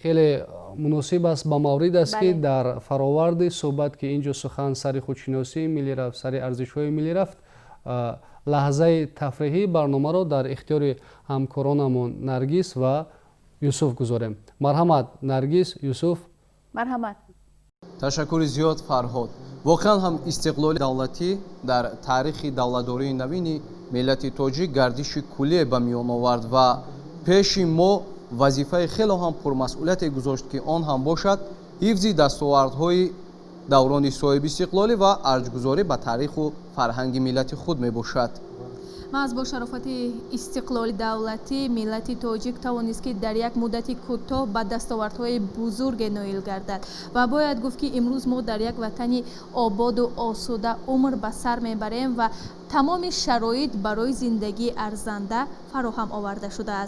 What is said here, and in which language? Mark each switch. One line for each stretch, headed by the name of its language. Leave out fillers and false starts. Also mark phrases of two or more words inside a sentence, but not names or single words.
Persian: خیلی مناسب است با مورد است که در فراورد صحبت که اینجا سخن سر خودشناسی ملی رفت، سر ارزش‌های ملی رفت، لحظه تفریحی برنامه را در اختیار همکارانمون نرگس و یوسف گذاریم. مرحمت نرگس، یوسف. مرحمت. تشکر زیاد فرهاد. واقعا هم استقلال دولتی در تاریخ دولتداری نوین ملت تاجیک گردش کلی به میان آورد و
Tajik: пеши мо вазифаи хело ҳам пурмасъулияте гузошт ки он ҳам бошад ҳифзи дастовардҳои даврони соҳибистиқлолӣ ва арҷгузорӣ ба таъриху фарҳанги миллати худ мебошад. маҳз бо шарофати истиқлоли давлатӣ миллати тоҷик тавонист ки дар як муддати кӯтоҳ ба дастовардҳои бузурге ноил гардад ва бояд гуфт ки имрӯз мо дар як ватани ободу осуда умр ба сар мебарем ва тамоми шароит барои зиндагии арзанда фароҳам оварда шудааст.